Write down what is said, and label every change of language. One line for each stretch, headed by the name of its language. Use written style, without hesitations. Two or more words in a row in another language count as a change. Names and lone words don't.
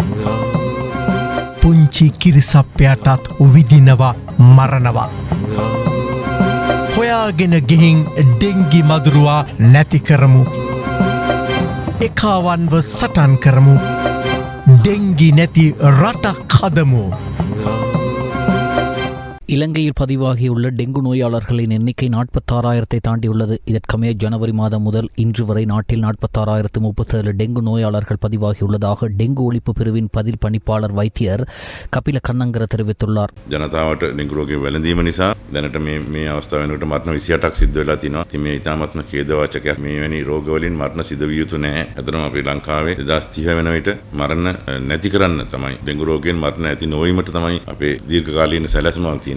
Sinhala: පුංචි කිරිසප්පයටත් විදිනවා මරනවා. හොයාගෙන ගිහින් ඩෙංගි මදුරුවා නැති කරමු. එකාවන්ව සටන් කරමු. ඩෙංගි නැති රටක් හදමු.
Tamil: இலங்கையில் பதிவாகியுள்ள டெங்கு நோயாளர்களின் எண்ணிக்கை 46,000 தாண்டியுள்ளது. இதற்கமைய ஜனவரி மாதம் முதல் இன்று வரை நாட்டில் 46,037 டெங்கு நோயாளர்கள் பதிவாகியுள்ளதாக டெங்கு ஒழிப்பு பிரிவின் பதில் பணிப்பாளர் வைத்தியர் கபில කන්නංගර தெரிவித்துள்ளார்.
Sinhala: ජනතාවට ඩෙංගු රෝගය වැළඳීම නිසා දැනට මේ අවස්ථාව වෙනකොට මරණ 28ක් සිද්ධ වෙලා තිනවා. ඉතින් මේ ඉතාමත්ම ඛේදවාචකයක්. මේ වැනි රෝග වලින් මරණ සිදු විය යුතු නැහැ. අතරම අපේ ලංකාවේ 2030 වෙන විට මරණ නැති කරන්න තමයි ඩෙංගු රෝගයෙන් මරණ ඇති නොවීමට තමයි අපේ දීර්ඝකාලීන සැලැස්මක් තියෙන්නේ.